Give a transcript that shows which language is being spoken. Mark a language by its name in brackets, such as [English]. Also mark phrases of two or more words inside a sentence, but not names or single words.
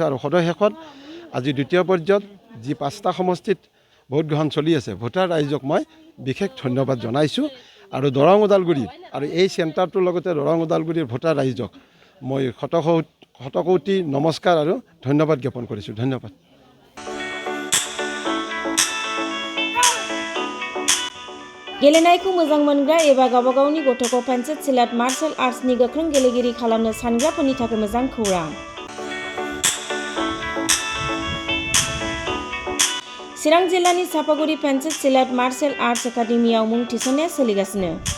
[Assamese] আৰু সদয় শেষত আজি দ্বিতীয় পৰ্যায়ত যি 5টা সমষ্টিত ভোট গ্ৰহণ চলি আছে, ভোটাৰ ৰাইজক মই বিশেষ ধন্যবাদ জনাইছোঁ। আৰু দৰং ওদালগুৰি আৰু এই চেণ্টাৰটোৰ লগতে দৰং ওদালগুৰিৰ ভোটাৰ ৰাইজক মই শতকোটি নমস্কাৰ আৰু ধন্যবাদ জ্ঞাপন কৰিছোঁ। ধন্যবাদ। [Bodo] गेलेनायखौ मोजां मोनग्रा एबा गावबा गावनि गथ'खौ पेन्सिल सिलाट [English] martial artsनि [Bodo] गोख्रों गेलेगिरि खालामनो सानग्राफोरनि थाखाय मोजां खौरां। चिरां जिल्लानि सापागुरि पेन्सिल सिलाट [English] martial arts [Bodo] एकाडेमियाव मुं थिसननाया सोलिगासिनो।